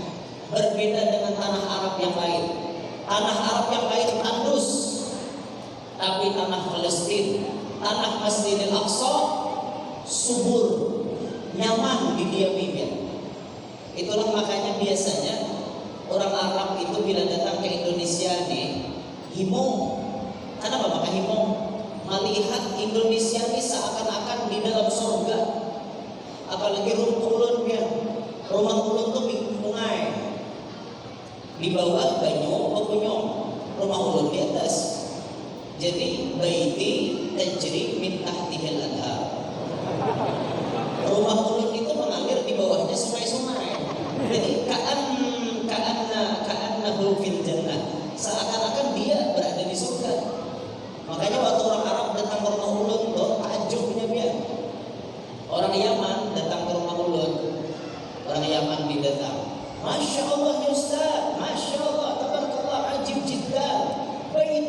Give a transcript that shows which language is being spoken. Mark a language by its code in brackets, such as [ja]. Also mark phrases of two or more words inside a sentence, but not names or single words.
[id] Berbeda dengan tanah Arab yang lain. Tanah Arab yang lain tandus, tapi tanah Palestina, tanah Masjidil Aqsa subur, nyaman didiaminya. Itulah makanya biasanya orang Arab itu bila datang ke Indonesia nih himong. Kenapa pakai himong? Melihat Indonesia ini seakan-akan di dalam surga. Apalagi rumah ulun ya, rumah ulun tuh sungai, di bawah banyu pegunyong, rumah ulun di atas. [ar] Jadi بيتي تجري من تحتها الأنهار. [id] Rumah ulun itu mengalir di bawahnya sungai-sungai. Jadi [ar] كأنه في الجنة, [id] seakan-akan dia berada di surga. Makanya waktu orang Arab datang ke rumah ulun tuh takjubnya dia. Orang Yaman datang ke rumah ulun, orang Yaman didatang, [ar] ما شاء الله يا أستاذ ما شاء الله تبارك الله عجيب جدا,